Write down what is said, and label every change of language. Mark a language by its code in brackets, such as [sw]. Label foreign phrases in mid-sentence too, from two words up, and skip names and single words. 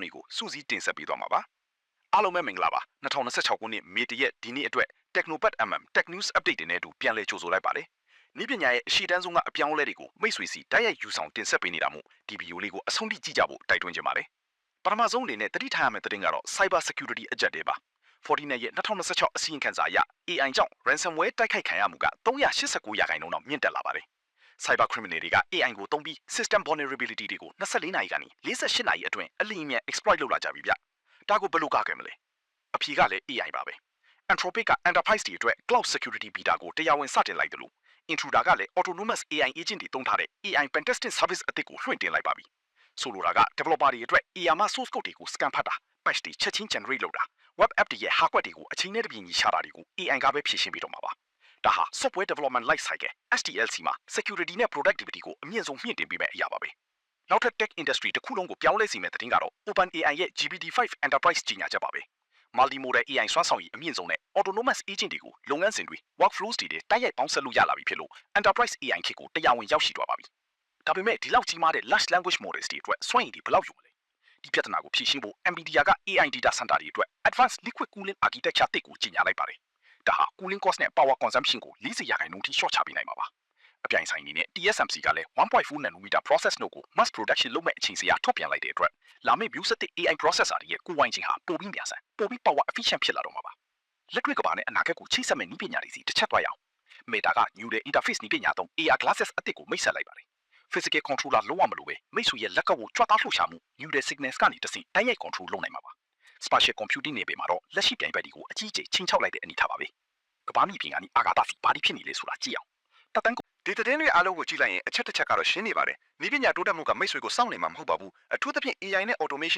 [my] တွေကိုစူးစီးတင်ဆက်ပေးသွားမှာပါအားလုံးပဲမင်္ဂလာပါ2026ခုနှစ် Meta ရဲ့ဒီနေ့အတွက် Technopat MM Tech News Update တွေနဲ့အတူပြန်လည်ကြိုဆိုလိုက်ပါတယ်နည်းပညာရဲ့အရှိတန်းဆုံးကအပြောင်းအလဲတွေကိုမိတ်ဆွေစီတိုက်ရိုက်ယူဆောင်တင်ဆက်ပေးနေတာမို့ဒီဗီဒီယိုလေးကိုအဆုံးထိကြည့်ကြဖို့တိုက်တွန်းချင်ပါတယ်ပထမဆုံးအနေနဲ့တတိထားရမယ့်သတင်းကတော့ [en] Cyber Security [my] အကြက်တွေပါ Fortinet ရဲ့2026အစီရင်ခံစာအရ AI ကြောင့် ransomware တိုက်ခိုက်ခံရမှုက389%လောက်မြင့်တက်လာ ပါတယ် [en] Cyber criminal [my] တွေက AI ကိုသုံးပြီး [en] system vulnerability [my] တွေကို24နာရီကနေ48နာရီအတွင်းအလင်းအမြတ် exploit လုပ်လာကြပြီဗျဒါကိုဘယ်လိုကာကွယ်မလဲအဖြေက လည်း AI ပါပဲ Anthropic က enterprise တွေအတွက် [en] cloud security beta [my] ကိုတရားဝင်စတင်လိုက်တယ်လို့Intruder ကလည်း [en] autonomous AI agent [my] တွေသုံးထားတဲ့ [en] AI pentesting service [my] အသစ်ကိုလွှင့်တင်လိုက်ပါပြီ။ဆိုလိုတာက developer တွေအတွက် AI မှာ [en] source code [my] တွေကို scan ဖတ်တာ patch တွေချက်ချင်း generate လုပ်တာ [en] web app [my] တွေရဲ့ hardware တွေကိုအချိန်နဲ့တပြေးညီရှာတာတွေကို AI ကပဲဖြည့်ရှင်းပေးတော့မှာပါ။ဒါဟာ [en] software development life cycle SDLC [my] မှာ security နဲ့ productivity ကိုအမြင့်ဆုံးမြင့်တင်ပေးမယ့်အရာပါပဲ။နောက်ထပ် [en] tech industry [my] တစ်ခုလုံးကိုပြောင်းလဲစေမယ့်သတင်းကတော့ OpenAI ရဲ့ GPT-5 Enterprise ကြီးညာချက်ပါပဲ။ [en] Multimodal AI [my] စွမ်းဆောင်ရည်အမြင့်ဆုံးနဲ့ [en] autonomous agent [my] တွေကိုလုပ်ငန်းစဉ်တွေ workflows တွေတိုက်ရိုက်ပေါင်းစပ်လို့ရလာပြီဖြစ်လို့ [en] enterprise AI [my] ခေတ်ကိုတရားဝင်ရောက်ရှိသွားပါပြီ။ဒါပေမဲ့ဒီလောက်ကြီးမားတဲ့ [en] large language models [my] တွေအတွက်စွမ်းရည်တွေဘယ်လောက်ယူမလဲ။ဒီပြဿနာကိုဖြေရှင်းဖို့ NVIDIA က [en] AI data center [my] တွေအတွက် [en] advanced liquid cooling architecture [my] တစ်ကိုကြီးညာလိုက်ပါတယ်။ဒါဟာ [en] cooling cost [my] နဲ့ [en] power consumption [my] ကို40%ထိ short ချပေးနိုင်မှာပါ။အပြိုင်ဆိုင်အနေနဲ့ TSMC ကလည်း [en] 1.4 nanometer process node [my] ကို [en] mass production [my] လုပ်မဲ့အချိန်စရာထုတ်ပြန်လိုက်တဲ့အတွက်လာမယ့် [en] view set AI processor [my] တွေရဲ့ကိုယ်ပိုင်ချိန်ဟာပိုပြီးမြန်ဆန်ပိုပြီး [en] power efficient [my] ဖြစ်လာတော့မှာပါလက်တွေ့ကဘာနဲ့အနာဂတ်ကိုချိတ်ဆက်မဲ့နည်းပညာတွေစီတစ်ချက်သွားရအောင် Meta က [en] new interface [my] နည်းပညာသုံး [en] AR glasses [my] အသစ်ကိုမိတ်ဆက်လိုက်ပါတယ် [en] physical controller [my] လုံးဝမလိုပဲမိတ်ဆွေရဲ့လက်ကကိုကြွတားလှုပ်ရှားမှု [en] new signals [my] ကနေတဆင့်တိုက်ရိုက် control လုပ်နိုင်မှာပါ [en] spatial computing [my] နယ်ပယ်မှာတော့လက်ရှိပြိုင်ဘက်တွေကိုအကြီးအကျယ်ချိန်ချောက်လိုက်တဲ့အနေထားပါပဲကဘာမြေပြင်ကနေ အာကာသစီဘာတွေဖြစ်နေလဲဆိုတာကြည့်အောင်တတန်းဒီသတင်းတွေအားလုံးကိုကြည့်လိုက်ရင်အချက်တစ်ချက်ကတော့ရှင်းနေပါတယ်။နည်းပညာတိုးတက်မှုကမိတ်ဆွေကိုစောင့်နေမှာမဟုတ်ပါဘူး။အထူးသဖြင့် AI နဲ့ automation